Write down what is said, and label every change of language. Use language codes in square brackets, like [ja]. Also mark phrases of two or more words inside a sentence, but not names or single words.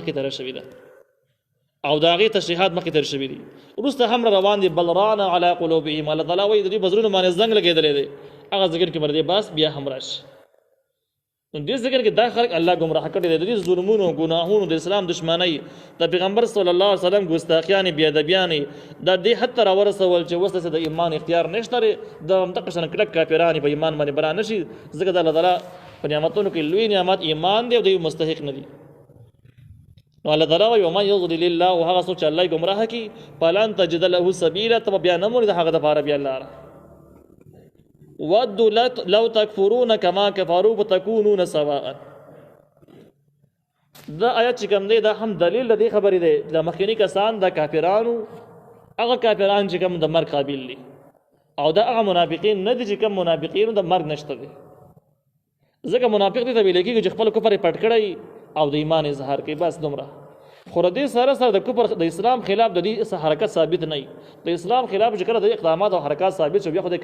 [ps] مخکې تېره شوې ده او د هغې تشریحات مخکې تېر شوي دي وروسته هم روان دي بل [ar] ران علی قلوبهم [ps] الله تعالی وایي د دوی په زړونو باندې زنګ لګېدلی دی هغه ذکر کې باندې بس بیا هم راشي نو دې ذکر کې دا خلک الله ګمراه کړي دي د دې ظلمونو ګناهونو د اسلام دشمنۍ د پیغمبر [ar] صلی الله علیه وسلم [ps] ګستاخیانې بې ادبیانې دا دې حد ته راورسول چې اوس داسې د ایمان اختیار نشته دی د همدغه شان کلک کافرانې په ایمان باندې بنا نه شي ځکه د الله تعالی په نعمتونو کې لوی نعمت ایمان دی او دوی مستحق نه دي نو الله تعالی وایي [ar] ومن یضلل الله [ps] هغه څوک چې الله یې ګمراه کړي [ar] فلن تجد له سبیلا [ps] ته بیا نه مومې د هغه دپاره بیا لاره [ar] ودوا لو تکفرون کما کفروا فتکونون سواء [ps] دا آیت چې کوم دی دا هم دلیل د دې خبرې دی د مخکیني کسان د کافرانو هغه کافران چې کوم د مرګ قابل دي او دا هغه منافقین نه دي چې کوم منافقینو د مرګ نشته دی ځکه منافق دې ته ویل کېږي چې خپل کفر یې پټ کړی او د ایمان اظهار کوي بس دومره خو د دې سره سره د کفر د اسلام خلاف د دې حرکت ثابت نه وي د اسلام خلاف چې کله د اقدامات او حرکات ثابت شو بیا خو د